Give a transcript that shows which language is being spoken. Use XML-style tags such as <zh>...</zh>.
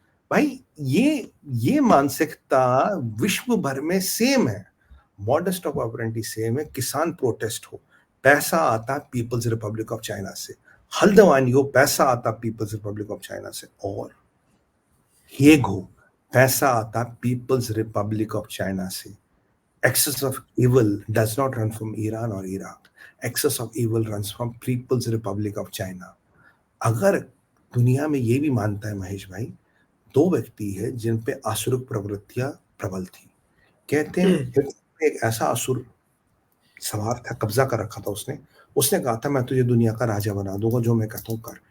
<hi>भाई ये मानसिकता विश्व भर में सेम है, मॉडेस्ट ऑफ ऑपरेंडी सेम है। किसान प्रोटेस्ट हो, पैसा आता पीपल्स रिपब्लिक ऑफ चाइना से, हल्द्वानी हो, पैसा आता पीपल्स रिपब्लिक ऑफ चाइना से, और हेग हो, पैसा आता पीपल्स रिपब्लिक ऑफ चाइना से।</hi> <en>Excess of evil does not run from Iran or Iraq. Excess of evil runs from People's Republic of China.</en> <hi>अगर दुनिया में ये भी मानता है महेश भाई, दो व्यक्ति है जिन पे आसुरिक प्रवृत्तियां प्रबल थी। कहते हैं हिटलर एक ऐसा असुर सवार था, कब्जा कर रखा था उसने कहा था मैं तुझे दुनिया का राजा बना दूंगा, जो मैं कहता हूँ कर।</hi>